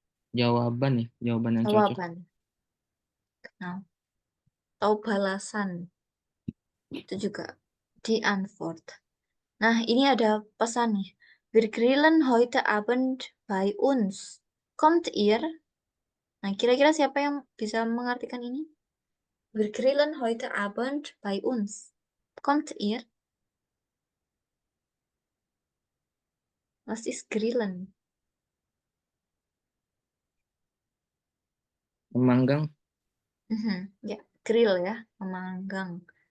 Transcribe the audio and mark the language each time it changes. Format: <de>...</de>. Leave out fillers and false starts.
<id>Jawaban ya, jawaban yang cocok. jawaban. Nah, atau balasan. Itu juga di Antwort. Nah, ini ada pesan nih.</id> <de>Wir grillen heute Abend bei uns. Kommt ihr?</de> <id>Nah, kira-kira siapa yang bisa mengartikan ini?</id> <de>Wir grillen heute Abend bei uns. Kommt ihr? Was ist grillen?</de> <id>Memanggang. Ya, grill ya, memanggang.</id>